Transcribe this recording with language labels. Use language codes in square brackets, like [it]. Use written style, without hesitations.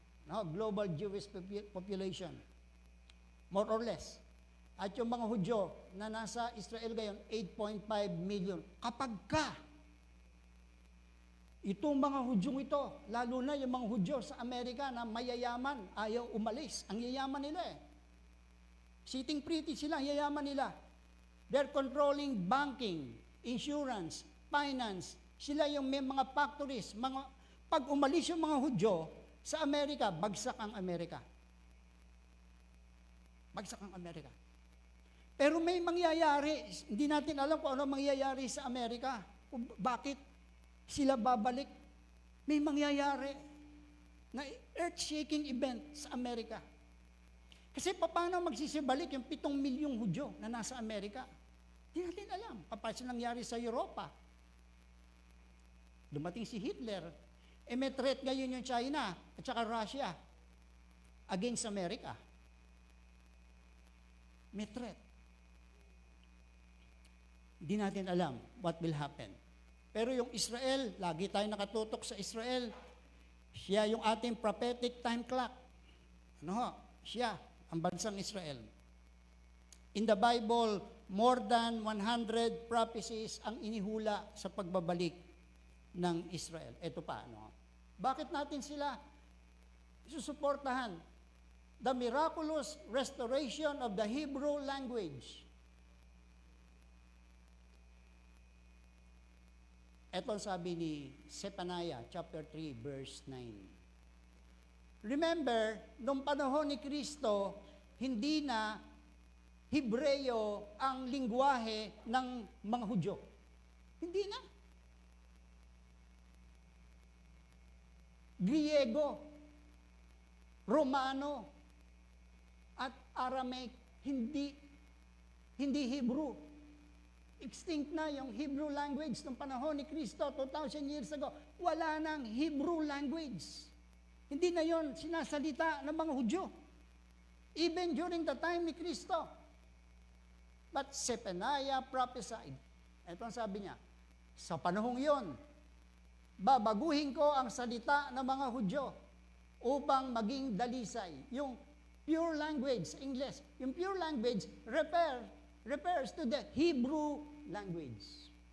[en] Global Jewish population. More or less. [tl] At yung mga Hudyo na nasa Israel ngayon, 8.5 million. Kapag itong mga Hudyong ito, lalo na yung mga Hudyo sa Amerika na mayayaman, ayaw umalis. Ang yayaman nila eh. [en] Sitting pretty [tl] sila, ang yayaman nila. [en] They're controlling banking, insurance, finance. [tl] Sila yung may mga factories. Pag umalis yung mga Hudyo sa Amerika, bagsak ang Amerika. Bagsak ang Amerika. Pero may mangyayari, hindi natin alam kung ano mangyayari sa Amerika. Bakit sila babalik? May mangyayari na earth-shaking event sa Amerika. Kasi paano magsisibalik yung 7 milyong Hudyo na nasa Amerika? Hindi natin alam. Paano nangyari sa Europa? Dumating si Hitler. May threat ngayon yung China at saka Russia against America. May threat. Hindi natin alam [en] what will happen. [tl] Pero yung Israel, lagi tayo nakatutok sa Israel. Siya yung ating prophetic time clock. Siya, ang bansang Israel. [en] In the Bible, more than 100 prophecies [tl] ang inihula sa pagbabalik ng Israel. Ito pa, Bakit natin sila susuportahan? [en] The miraculous restoration of the Hebrew language. [tl] Ito ang sabi ni Zephaniah chapter 3 verse 9. Remember, nung panahon ni Kristo, hindi na Hebreo ang lingwahe ng mga Hudyo. Hindi na. Griego, Romano, at Aramaic, hindi Hebrew. Extinct na yung Hebrew language ng panahon ni Kristo 2,000 years ago. Wala nang Hebrew language. Hindi na yon sinasalita ng mga Hudyo. [en] Even during the time [tl] ni Kristo, [en] But Zephaniah prophesied. [tl] Ito ang sabi niya, sa panahong yon, babaguhin ko ang salita ng mga Hudyo upang maging dalisay. [en] Yung pure language, English, yung pure language refers to the Hebrew language.